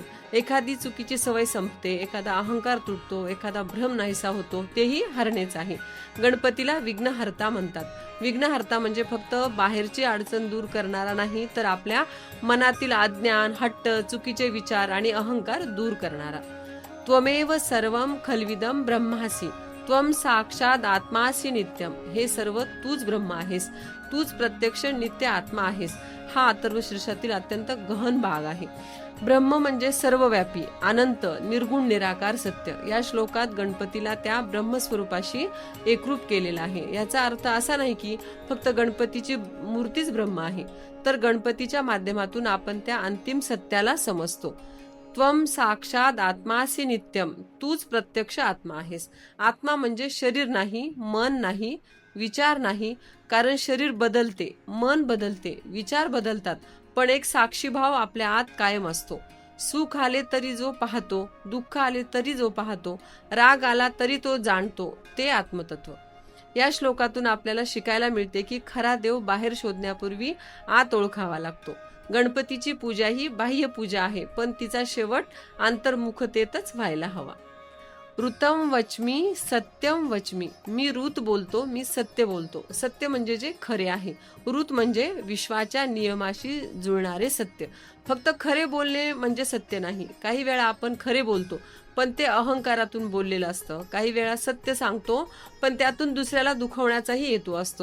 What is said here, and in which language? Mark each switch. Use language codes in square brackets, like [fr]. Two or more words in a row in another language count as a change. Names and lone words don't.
[mr] एखादी चुकीची सवय संपते, एखादा अहंकार तुटतो, एखादा भ्रम नाहीसा होतो, तेही हरणेच आहे. गणपतीला विघ्नहर्ता म्हणतात. विघ्नहर्ता म्हणजे फक्त बाहेरची अडचण दूर करणारा नाही, तर आपल्या मनातील अज्ञान, हट्ट, चुकीचे विचार आणि अहंकार दूर करणारा. [sa] त्वमेव सर्वं खल्विदं ब्रह्मासी, त्वं साक्षात आत्मासी नित्यम. [mr] हे सर्व तूच ब्रह्म आहेस, तूच प्रत्यक्ष नित्य आत्मा आहेस. हा अथर्वशीर्षातील अत्यंत गहन भाग आहे. ब्रह्म म्हणजे सर्वव्यापी, अनंत, निर्गुण, निराकार सत्य. या श्लोकात गणपतीला त्या ब्रह्मस्वरूपाशी एकरूप केलेला आहे. याचा अर्थ असा नाही की फक्त गणपतीची मूर्तीच ब्रह्म आहे, तर गणपतीच्या माध्यमातून आपण त्या अंतिम सत्याला समजतो. [sa] त्वं साक्षात आत्मासी नित्यम, [mr] तूच प्रत्यक्ष आत्मा आहेस. आत्मा म्हणजे शरीर नाही, मन नाही, विचार नाही. कारण शरीर बदलते, मन बदलते, विचार बदलतात, पण एक साक्षीभाव आपल्या आत कायम असतो. सुख आले तरी जो पाहतो, दुःख आले तरी जो पाहतो, राग आला तरी तो जाणतो, ते आत्मतत्व. या श्लोकातून आपल्याला शिकायला मिळते की खरा देव बाहेर शोधण्यापूर्वी आत ओळखावा लागतो. गणपतीची पूजा ही बाह्य पूजा आहे, पण तिचा शेवट अंतर्मुखतेतच व्हायला हवा. [sa] ऋतम वचमी सत्यम वचमी. [mr] मी ऋत बोलतो, मी सत्य बोलतो. सत्य म्हणजे जे खरे आहे. ऋत म्हणजे विश्वाच्या नियमाशी जुळणारे सत्य. फक्त खरे बोलणे म्हणजे सत्य नाही. काही वेळा आपण खरे बोलतो पण ते अहंकारातून बोललेलं असतं. काही वेळा सत्य सांगतो पण त्यातून दुसऱ्याला दुखवण्याचाही हेतू असतो.